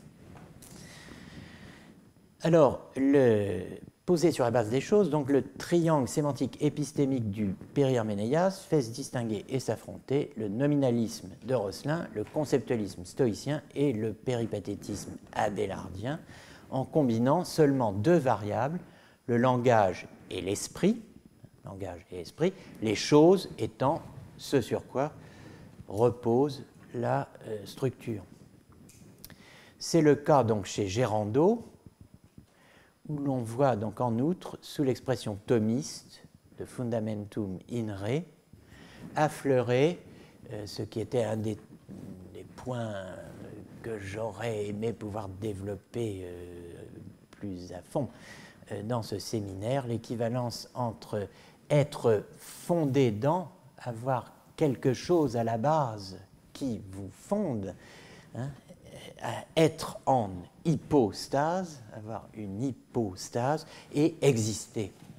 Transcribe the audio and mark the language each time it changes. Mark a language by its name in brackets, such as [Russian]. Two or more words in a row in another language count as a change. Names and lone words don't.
[French] Alors, posé sur la base des choses, donc le triangle sémantique épistémique du Péri-Herménéas fait se distinguer et s'affronter le nominalisme de Rosselin, le conceptualisme stoïcien et le péripatétisme abélardien, en combinant seulement deux variables, le langage et l'esprit, les choses étant ce sur quoi repose la structure. C'est le cas donc chez Gérando, où l'on voit donc en outre, sous l'expression thomiste de [Latin] fundamentum in re, [French] affleurer ce qui était un des points que j'aurais aimé pouvoir développer plus à fond dans ce séminaire, l'équivalence entre être fondé dans, avoir quelque chose à la base qui vous fonde, hein, être en hypostase, avoir une hypostase et exister.